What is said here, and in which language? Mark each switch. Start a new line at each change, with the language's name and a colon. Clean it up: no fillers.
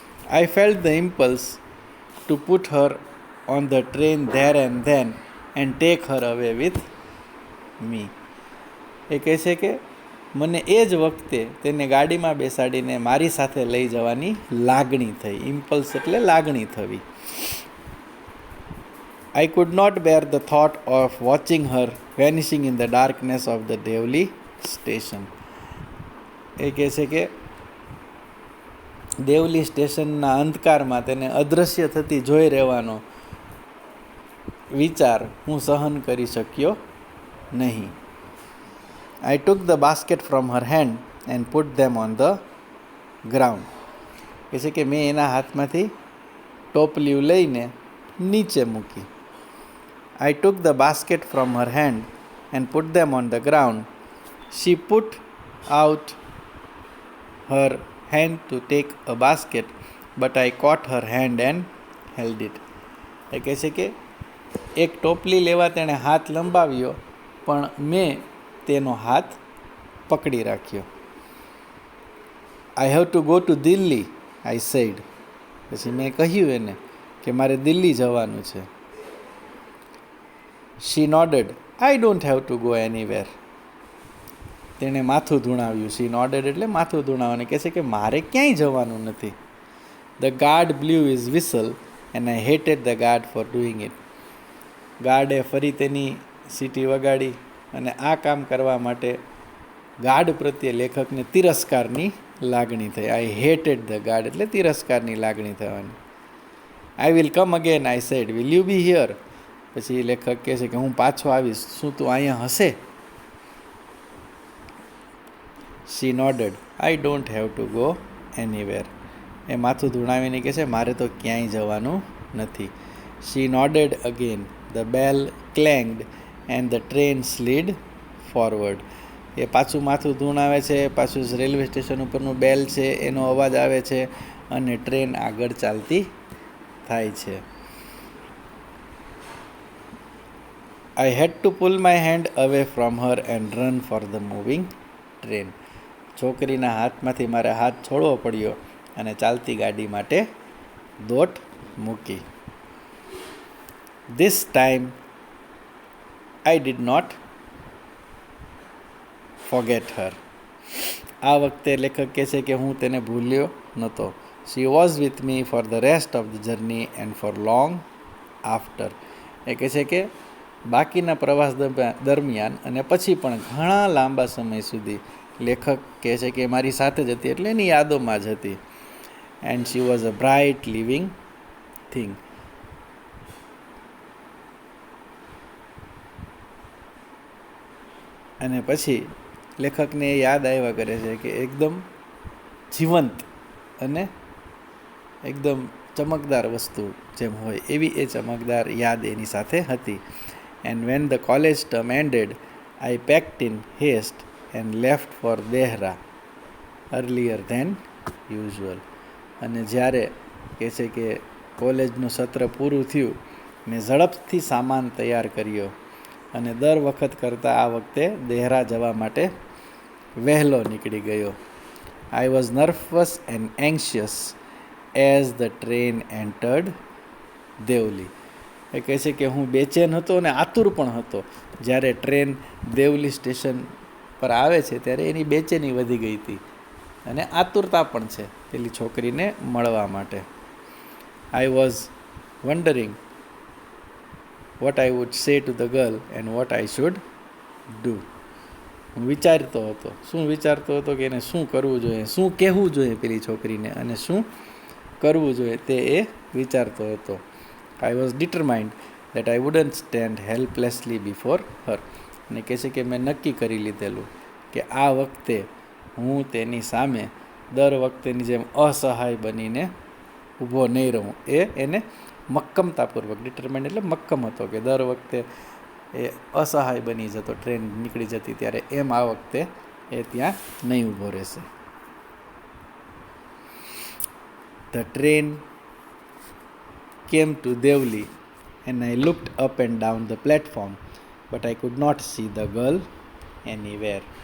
English: I felt the impulse to put her on the train there and then and take her away with me.
Gujarati: એ કહે છે કે મને એ જ વખતે તેને ગાડીમાં બેસાડીને મારી સાથે લઈ જવાની લાગણી થઈ. ઇમ્પલ્સ એટલે લાગણી થવી.
English: I could not bear the thought of watching her vanishing in the darkness of the Devli station.
Gujarati: એ કહે છે કે દેવલી સ્ટેશનના અંધકારમાં તેને અદૃશ્ય થતી જોઈ રહેવાનો વિચાર હું સહન કરી શક્યો નહીં.
English: I took the basket from her hand and put them on the ground.
Gujarati: કહે છે કે મેં એના હાથમાંથી ટોપલીઓ લઈને નીચે મૂકી.
English: I took the basket from her hand and put them on the ground. She put out her hand to take a basket, but I caught her hand and held it.
Gujarati: એ કહે છે કે એક ટોપલી લેવા તેણે હાથ લંબાવ્યો, પણ મેં તેનો હાથ પકડી રાખ્યો.
English: I have to go to Delhi, I said.
Gujarati: પછી મેં કહ્યું એને કે મારે દિલ્હી જવાનું છે.
English: She nodded. I don't have to go anywhere.
Gujarati: તેણે માથું ધૂણાવ્યું.
English: She nodded
Gujarati: એટલે માથું ધૂણાવવાનું. કહે છે કે મારે ક્યાંય જવાનું નથી.
English: The guard blew his whistle and I hated the guard for doing it.
Gujarati: ગાર્ડે ફરી તેની સીટી વગાડી અને આ કામ કરવા માટે ગાર્ડ પ્રત્યે લેખકને તિરસ્કારની લાગણી થઈ.
English: I hated the guard
Gujarati: એટલે તિરસ્કારની લાગણી થવાની.
English: I will come again, I said. Will you be here?
Gujarati: પછી લેખક કહે છે કે હું પાછો આવીશ, શું તું અહીંયા હશે?
English: She nodded. I don't have to go anywhere.
Gujarati: એ માથું ધૂણાવીને કહે છે મારે તો ક્યાંય જવાનું નથી.
English: She nodded again. The bell clanged and the train slid forward.
Gujarati: એ પાછું માથું ધૂણાવે છે, પાછું રેલવે સ્ટેશન ઉપરનું બેલ છે એનો અવાજ આવે છે અને ટ્રેન આગળ ચાલતી થાય છે.
English: I had to pull my hand away from her and run for the moving train.
Gujarati: છોકરીના હાથમાંથી મારે હાથ છોડવો પડ્યો અને ચાલતી ગાડી માટે દોટ મૂકી.
English: This time I did not forget her.
Gujarati: આ વખતે લેખક કહે છે કે હું તેને ભૂલ્યો નહોતો.
English: She was with me for the rest of the journey and for long after.
Gujarati: એ કહે છે કે બાકીના પ્રવાસ દરમિયાન અને પછી પણ ઘણા લાંબા સમય સુધી લેખક કહે છે કે મારી સાથે જ હતી, એટલે એની યાદોમાં જ હતી.
English: And she was a bright living thing.
Gujarati: અને પછી લેખકને એ યાદ આવ્યા કરે છે કે એકદમ જીવંત અને એકદમ ચમકદાર વસ્તુ જેમ હોય એવી એ ચમકદાર યાદ એની સાથે હતી.
English: And when the college term ended, I packed in haste and left for Dehra earlier than usual.
Gujarati: અને જ્યારે કહે છે કે કોલેજનું સત્ર પૂરું થયું, મેં ઝડપથી સામાન તૈયાર કર્યો અને દર વખત કરતાં આ વખતે દેહરા જવા માટે વહેલો નીકળી ગયો.
English: I was nervous and anxious as the train entered Devli.
Gujarati: એ કહે છે કે હું બેચેન હતો અને આતુર પણ હતો. જ્યારે ટ્રેન દેવલી સ્ટેશન પર આવે છે ત્યારે એની બેચેની વધી ગઈ હતી. અને આતુરતા પણ છે પેલી છોકરીને મળવા માટે.
English: I was wondering what I would say to the girl and what I should do.
Gujarati: હું વિચારતો હતો, શું વિચારતો હતો કે એને શું કરવું જોઈએ, શું કહેવું જોઈએ પેલી છોકરીને અને શું કરવું જોઈએ તે એ વિચારતો હતો.
English: I was determined that I wouldn't stand helplessly before her.
Gujarati: અને કહે છે કે મેં નક્કી કરી લીધેલું કે આ વખતે હું તેની સામે દર વખતેની જેમ અસહાય બનીને ઊભો નહીં રહું. એને મક્કમતાપૂર્વક, ડિટરમાઇન્ડ એટલે મક્કમ હતો કે દર વખતે એ અસહાય બની જતો ટ્રેન નીકળી જતી ત્યારે, એમ આ વખતે એ ત્યાં નહીં ઊભો રહેશે.
English: The train came to Devli and I looked up and down the platform, but I could not see the girl anywhere.